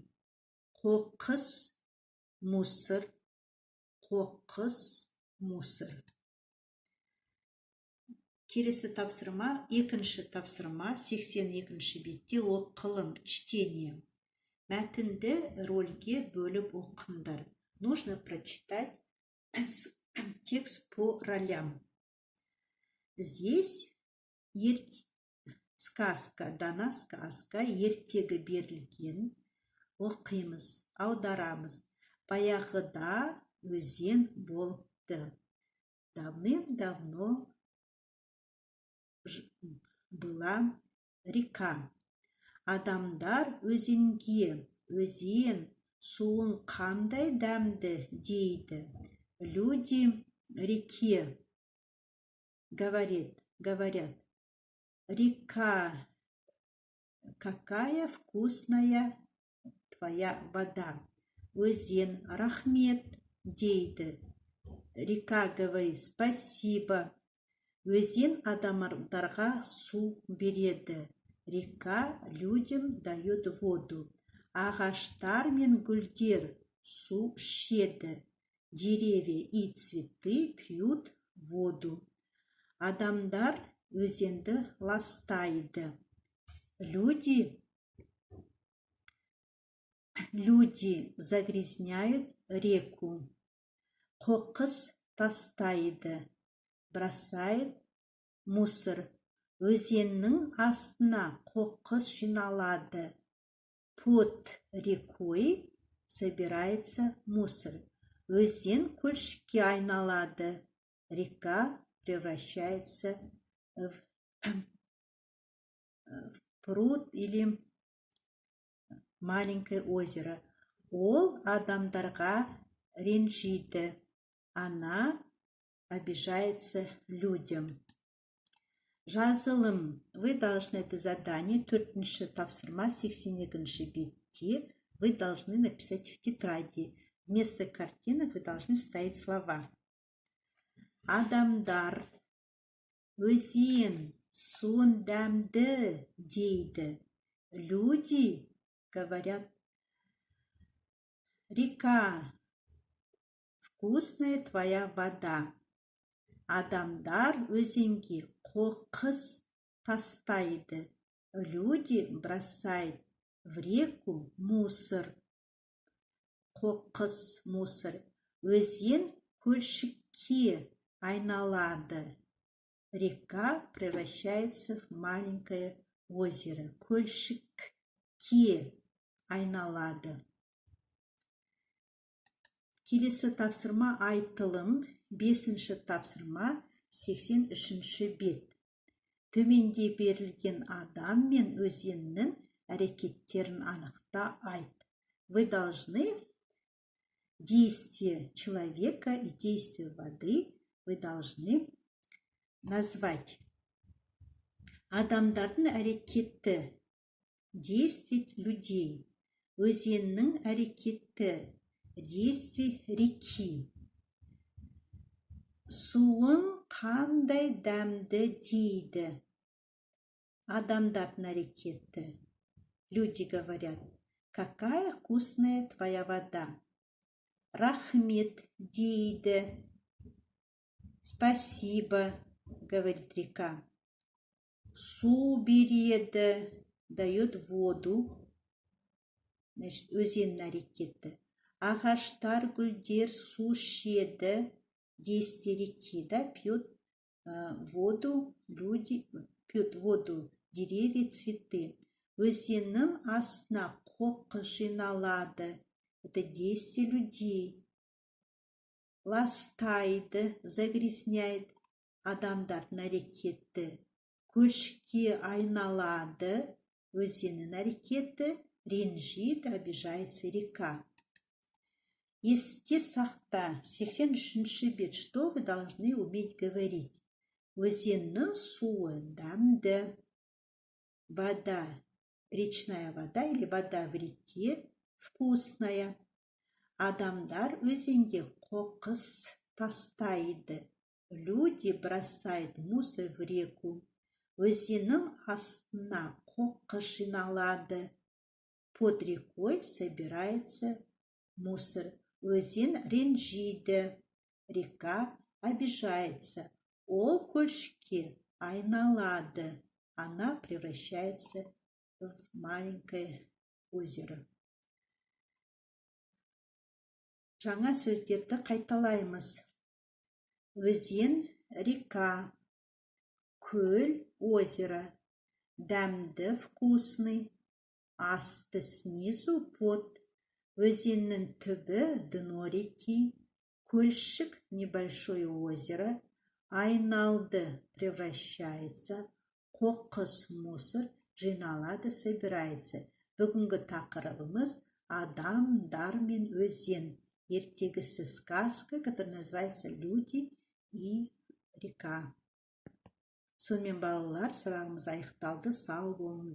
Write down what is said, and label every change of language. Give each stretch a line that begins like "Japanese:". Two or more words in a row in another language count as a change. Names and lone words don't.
Kazakh: Қоқыс, мусор. Қоқыс, мусор. Келесі тапсырма, екінші тапсырма, 82 бетте оқылым, чтение. Мәтінді рольге бөліп оқыңдар.
Russian: Нужно прочитать текст по ролям. Здесь сказка, дана сказка,
Kazakh: ертегі берілген. Оқимыз, аударамыз. Баяғыда өзен болды.
Russian: Давным-давно была река.
Kazakh: Адамдар өзенге, өзен суын қандай дәмді дейді.
Russian: Люди реке говорят, река, какая вкусная твоя вода.
Kazakh: Өзен рахмет дейді.
Russian: Река говорит спасибо.
Kazakh: Өзен адамдарға су береді.
Russian: Река людям дает воду.
Kazakh: Ағаштар мен гүлдер су ішеді.
Russian: Деревья и цветы пьют воду.
Kazakh: Адамдар өзенді ластайды.
Russian: Люди загрязняют реку.
Kazakh: Қоқыс тастайды.
Russian: Бросает мусор.
Kazakh: Өзеннің астына қоқыс жиналады.
Russian: Под рекой собирается мусор.
Kazakh: Өзен көлшікке айналады.
Russian: Река превращается в пруд или маленькое озеро.
Kazakh: Ол адамдарға ренжиді.
Russian: Она обижается людям. Жазылым. Вы должны это задание,
Kazakh: 4-ші тапсырма, 82 бетте,
Russian: вы должны написать в тетради. Вместо картинок вы должны вставить слова.
Kazakh: Адамдар, өзен, суын дәмді дейді.
Russian: Люди говорят, река, вкусная твоя вода.
Kazakh: Адамдар өзенге қоқыс тастайды.
Russian: Люди бросают в реку мусор.
Kazakh: Қоқыс, мусор. Өзен көлшікке айналады.
Russian: Река превращается в маленькое озеро.
Kazakh: Көлшікке айналады. Келесі тапсырма айтылым, 5-ші тапсырма 83-ші бет. Төменде берілген адам мен өзеннің әрекеттерін анықта айт.
Russian: Вы должны действие человека и действие воды вы должны назвать.
Kazakh: Адамдардың әрекеті,
Russian: действие людей.
Kazakh: Өзеннің әрекеті,
Russian: действие реки.
Kazakh: Суын қандай дәмді дейді. Адамдардың әрекеті.
Russian: Люди говорят: какая вкусная твоя вода.
Kazakh: Рахмет дейді.
Russian: Спасибо, говорит река.
Kazakh: Су береді,
Russian: дает воду. Значит,
Kazakh: өзеннің әрекеті. Ағаштар, гүлдер су ішеді,
Russian: действие реки, да, пьют воду люди, пьют воду деревья, цветы.
Kazakh: Өзеннің астына қоқыс жиналады,
Russian: это действие людей.
Kazakh: Ластайды, загрязняет, адамдардың әрекеті. Көшке айналады, өзеннің әрекеті. Ренжит,
Russian: обижается река.
Kazakh: Есте сақта, 83-ші бет.
Russian: Что вы должны уметь говорить?
Kazakh: Өзеннің суы дәмді.
Russian: Вода, речная вода или вода в реке вкусная.
Kazakh: Адамдар өзенге қоқыс тастайды.
Russian: Люди бросают мусор в реку.
Kazakh: Өзеннің астына қоқыс жиналады.
Russian: Под рекой собирается мусор.
Kazakh: Өзен ренжиді.
Russian: Река обижается.
Kazakh: Ол көшке айналады.
Russian: Она превращается в маленькое озеро.
Kazakh: Жаңа сөздерді қайталаймыз. Өзен, река. Көл, озеро. Дәмді, вкусный. Асты,
Russian: снизу, под.
Kazakh: Өзеннің түбі,
Russian: дно реки. Көлшік, небольшое озеро.
Kazakh: Айналды, превращается. Қоқыс, мусор, жиналады, собирается. Бүгінгі тақырыбымыз адамдар мен өзен.
Russian: Ертегісі сказка, которая называется «Люди и река».
Kazakh: Сонымен балалар, сабағымыз аяқталды. Сау болыңдар.